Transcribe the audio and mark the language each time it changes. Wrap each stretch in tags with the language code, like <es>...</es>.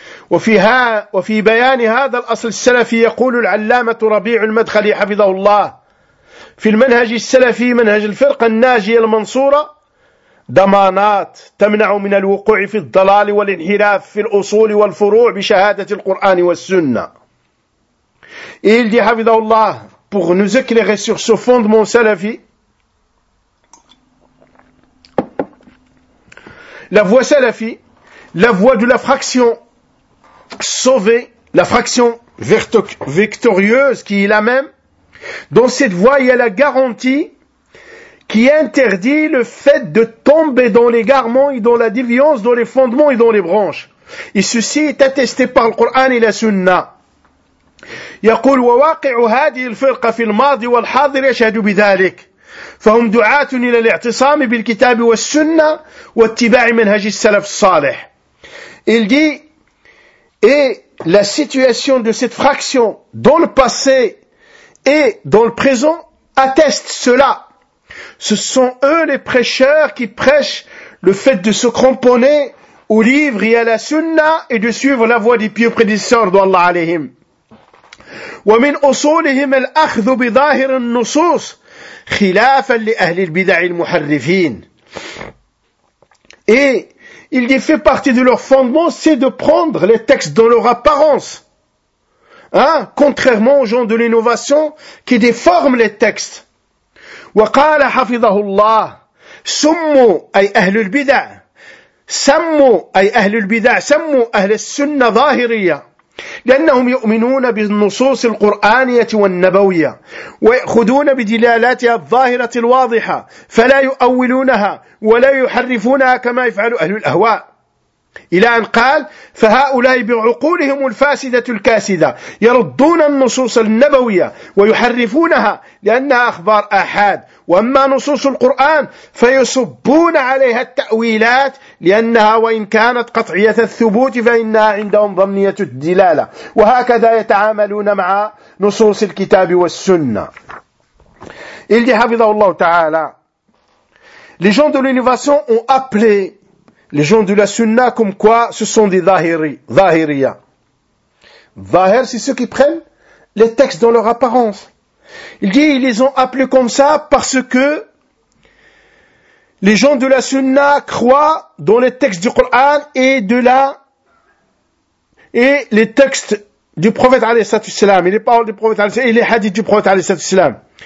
<ar>وفي بيان هذا الأصل السلفي يقول العلامة ربيع المدخلي حفظه الله في المنهج السلفي منهج الفرقة الناجية المنصورة ضمانات تمنع من الوقوع في الضلال والانحراف في الأصول والفروع بشهادة القرآن والسنة.</ar> <fr>Il dit</fr> <ar>حفظه الله</ar> <fr>pour nous éclairer sur ce fondement salafi. La voie salafi, la voie de la fraction sauvée, la fraction victorieuse qui est la même, dans cette voie, il y a la garantie qui interdit le fait de tomber dans l'égarement et dans la déviance, dans les fondements et dans les branches. Et ceci est attesté par le Coran et la Sunna.</fr> <ar>يقول وواقع هذه الفرقة في الماضي والحاضر يشهد بذلك. فهم دعاة إلى الاعتصام بالكتاب والسنة واتباع منهج السلف الصالح.</ar> <fr>Il dit, et la situation de cette fraction dans le passé et dans le présent atteste cela. Ce sont eux les prêcheurs qui prêchent le fait de se cramponner au livre et à la sunna et de suivre la voie des pieux prédécesseurs d'Allah alayhim.</fr> <ar>ومن أصولهم الأخذ بظاهر النصوص خلافا لأهل البدع المحرفين.</ar> <fr>Et il dit, fait partie de leur fondement, c'est de prendre les textes dans leur apparence. Contrairement aux gens de l'innovation qui déforment les textes.</fr> <ar>وقال حفظه الله سموا أي أهل البدع سموا أي أهل البدع سموا أهل السنة ظاهرية لأنهم يؤمنون بالنصوص القرآنية والنبوية ويأخذون بدلالاتها الظاهرة الواضحة فلا يؤولونها ولا يحرفونها كما يفعل أهل الأهواء. إلى أن قال فهؤلاء بعقولهم الفاسدة الكاسدة يردون النصوص النبوية ويحرفونها لأنها أخبار آحاد، وأما نصوص القرآن فيصبون عليها التأويلات لأنها وإن كانت قطعية الثبوت فإنها عندهم ضمنية الدلالة، وهكذا يتعاملون مع نصوص الكتاب والسنة.</ar> <fr>Il dit</fr> <ar>حفظه الله تعالى</ar> <fr>les gens de l'innovation ont appelé les gens de la sunna comme quoi ce sont des zahiriya. Zahir, c'est ceux qui prennent les textes dans leur apparence. Il dit, ils les ont appelés comme ça parce que les gens de la sunna croient dans les textes du Coran et les textes du prophète alayhi salatu salam, et les paroles du prophète alayhi salatu salam, et les hadiths du prophète alayhi salatu salam.</fr>